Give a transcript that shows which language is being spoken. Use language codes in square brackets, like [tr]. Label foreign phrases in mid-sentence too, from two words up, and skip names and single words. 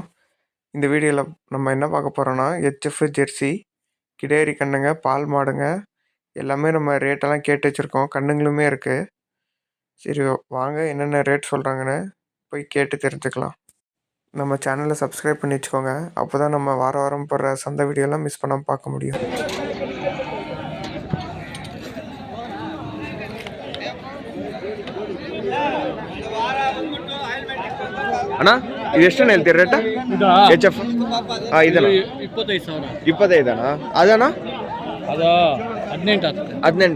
[ta] இந்த வீடியோவில் நம்ம என்ன பார்க்க போகிறோன்னா ஹெச்எஃப் ஜெர்சி கிடேரி கண்ணுங்க, பால் மாடுங்க எல்லாமே நம்ம ரேட்டெல்லாம் கேட்டு வச்சுருக்கோம். கண்ணுங்களுமே இருக்குது. சரி வாங்க என்னென்ன ரேட் சொல்கிறாங்கன்னு போய் கேட்டு தெரிஞ்சுக்கலாம். நம்ம சேனலை சப்ஸ்கிரைப் பண்ணி வச்சுக்கோங்க. அப்போ தான் நம்ம வாரம் போடுற சந்தை வீடியோலாம் மிஸ் பண்ணாமல் பார்க்க முடியும். [kn] ಅಣ್ಣ ಇದು ಎಷ್ಟಣ್ಣ ಹೇಳ್ತೀರಿ ರೇಟ್? ಎಚ್ ಎಫ್ ಇದಣ್ಣ 25,000 ಅಣ್ಣ. ಅದಣ್ಣ ಅದು 18